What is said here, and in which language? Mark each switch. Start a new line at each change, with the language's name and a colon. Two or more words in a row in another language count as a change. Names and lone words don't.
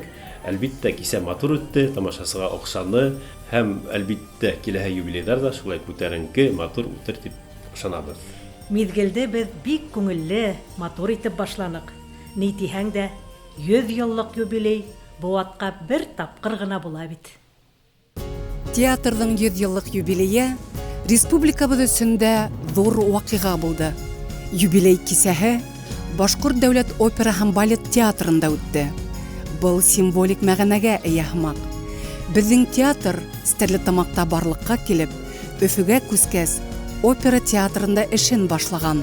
Bashkir: Әлбиттә, кисә матур үтте, тамашасыға оҡшаны һәм әлбиттә киләһе юбилейҙар ҙа шулай күтәренке, матур үтер тип ышанабыҙ. Миҙгелде беҙ бик күңелле, матур итеп башланыҡ. Ни тиһәң дә, 100 йыллыҡ юбилей быуатҡа бер тапҡыр ғына була бит. Театрҙың 100 йыллыҡ юбилейы Республикабыз өсүндө зор вакыйга булды. Юбилей кисәһе Башкорт дәүләт опера һәм балет театрында үтте. Был символик мәгънәгә ия һымак. Безнең театр Стәрлетамакта барлыкка килеп, Өфөгә күскәс, опера театрында эшен башлаган.